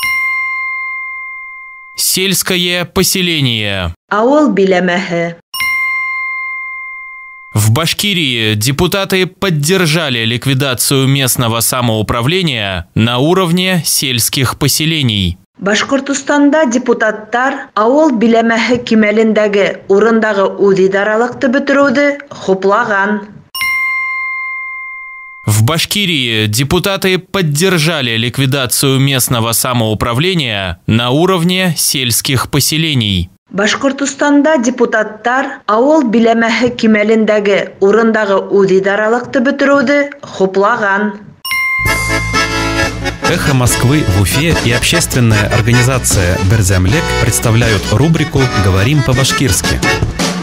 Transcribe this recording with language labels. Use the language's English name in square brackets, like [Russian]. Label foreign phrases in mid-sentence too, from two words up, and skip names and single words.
[Russian] Сельское поселение. [Bashkir] Ауыл билемеһе. [Russian] В Башкирии депутаты поддержали ликвидацию местного самоуправления на уровне сельских поселений. [Bashkir] Башкортостанда депутаттар ауыл билемеһе кимәлендәге урындагы үҙидаралыҡты бөтөрөүҙе хуплаган. [Russian] В Башкирии депутаты поддержали ликвидацию местного самоуправления на уровне сельских поселений. [Bashkir] Башкортостанда депутаттар ауыл билемеһе кимәлендәге урындагы үҙидаралыҡты бөтөрөүҙе хуплаган. [Russian] «Эхо Москвы» в Уфе и общественная организация «Берзямлек» представляют рубрику «Говорим по-башкирски».